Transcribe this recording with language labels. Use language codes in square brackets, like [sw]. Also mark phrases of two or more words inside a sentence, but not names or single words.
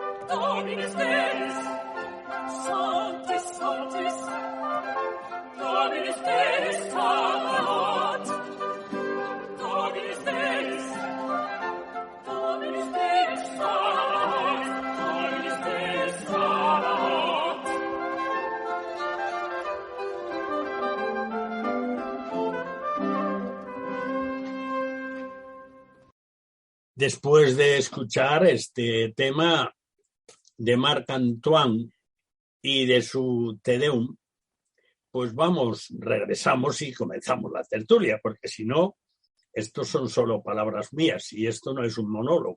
[la] Dominus Deus, Sanctus, Sanctus, Dominus Deus, Sabaoth, Dominus Deus, Dominus Deus, Sabaoth, Dominus Deus, Sabaoth. [es] Después de escuchar este tema de Marc Antoine y de su Te Deum, pues regresamos y comenzamos la tertulia, porque si no, estos son solo palabras mías y esto no es un monólogo.